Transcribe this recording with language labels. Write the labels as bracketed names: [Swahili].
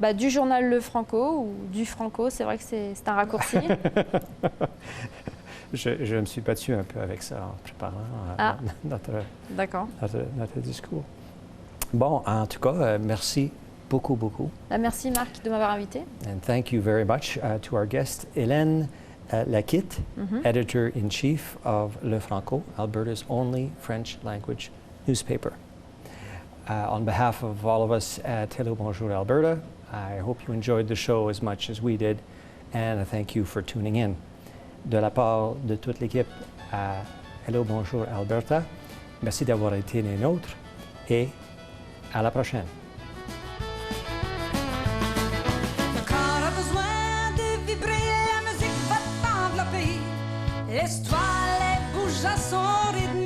[French] Du journal Le Franco ou du Franco, c'est vrai que c'est un raccourci. je me suis battu un peu avec ça en préparant notre discours. Bon, en tout cas, merci beaucoup. Merci Marc de m'avoir invité. [English] And thank you very much to our guest, Hélène Laquitte, Editor-in-Chief of Le Franco, Alberta's only French language newspaper. On behalf of all of us at Hello Bonjour Alberta, I hope you enjoyed the show as much as we did, and I thank you for tuning in. [French] De la part de toute l'équipe à Hello Bonjour Alberta, merci d'avoir été les nôtres et à la prochaine. Le corps a besoin de vibrer, la musique va t'envelopper, laisse-toi les bouges à son rythme.